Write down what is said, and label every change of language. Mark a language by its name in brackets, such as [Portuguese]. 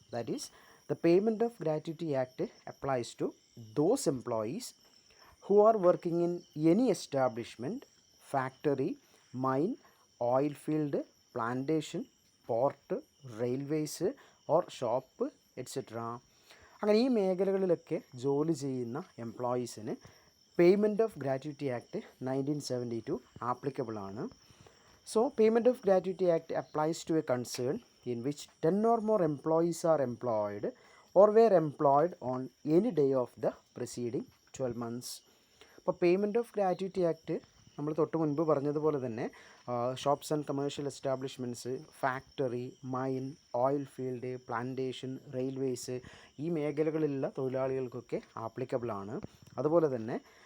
[English] That is the Payment of Gratuity Act applies to those employees who are working in any establishment, factory, mine, oil field, plantation, port, railways or shop etcetera. [Malayalam] അങ്ങനെ ഈ മേഖലകളിലൊക്കെ ജോലി ചെയ്യുന്ന എംപ്ലോയീസിന് payment of gratuity act 1972 applicable ആണ്. [English] So Payment of Gratuity Act applies to a concern in which 10 or more employees are employed or were employed on any day of the preceding 12 months. [Malayalam] അപ്പോൾ payment of gratuity act നമ്മൾ തൊട്ട് മുൻപ് പറഞ്ഞതുപോലെ തന്നെ shops and commercial establishments, factory, mine, oil field, plantation, railways, ഈ മേഖലകളിലുള്ള തൊഴിലാളികൾക്കൊക്കെ applicable ആണ്. അതുപോലെ തന്നെ